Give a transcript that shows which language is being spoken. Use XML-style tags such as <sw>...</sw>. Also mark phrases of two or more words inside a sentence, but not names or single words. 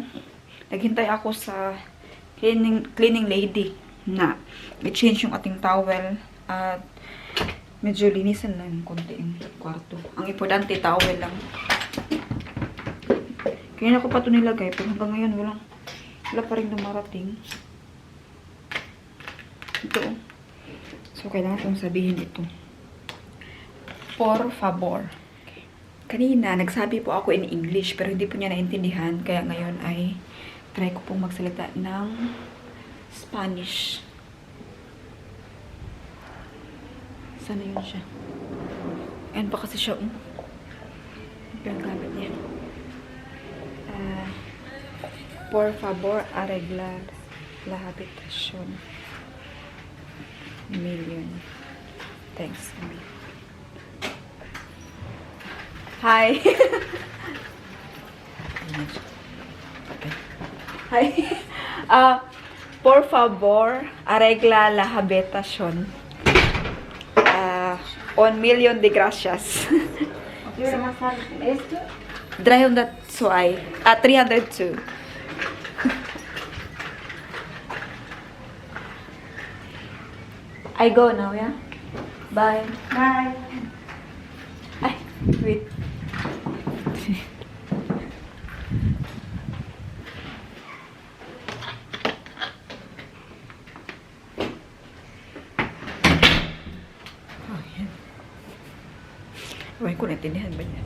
<tl>Naghintay ako sa</tl> <en>cleaning lady</en> <tl>na i-change yung ating towel at medyo linisan lang yung konti yung kwarto. Ang importante, towel lang. Kaya ako pa ito nilagay, pero hanggang ngayon wala pa rin dumarating. Ito. So, kailangan kong sabihin ito.</tl> <es>Por favor.</es> <tl>Kanina, nagsabi po ako</tl> <en>in English,</en> <tl>pero hindi po niya naintindihan. Kaya ngayon ay try ko pong magsalita ng Spanish. Sana yun siya. Ayan pa kasi siya. Ito yung gamit niya.</tl> <es>Por favor, arreglar la habitación.</es> <en>Million. Thanks. Hi. Hi.</en> <es>Por favor, arregla la habitación. 1 million de gracias. 300 suay. 302.</es> <en>I go now, yeah? Bye. Bye. Ay, wait.</en> <tl>Ewan ko, naintindihan ba niya?</tl>